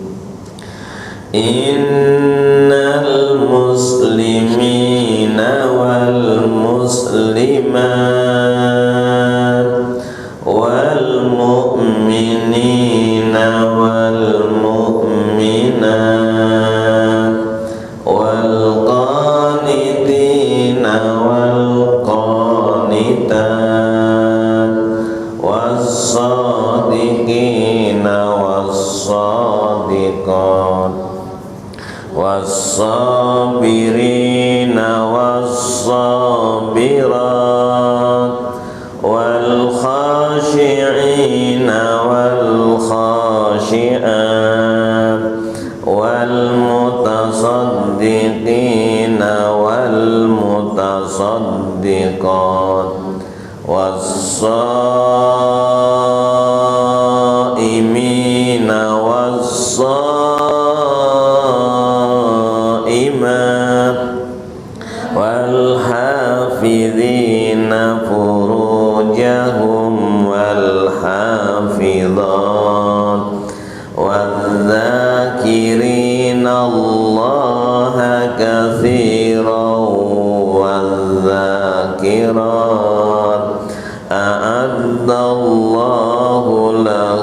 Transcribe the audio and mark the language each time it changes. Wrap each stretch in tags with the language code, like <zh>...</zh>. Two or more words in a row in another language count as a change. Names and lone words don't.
<ar>إن المسلمين والمسلمات والمؤمنين والمؤمنات والقانتين وال القانتات والصادقين والصادقات والصابرين والصابرات والخاشعين والخاشعات وال المتصدقين والمتصدقات والصائمين والصائمات والحافظين فروجهم والحافظات والذاكرين الله كثيرا والذاكرات أعد الله</ar>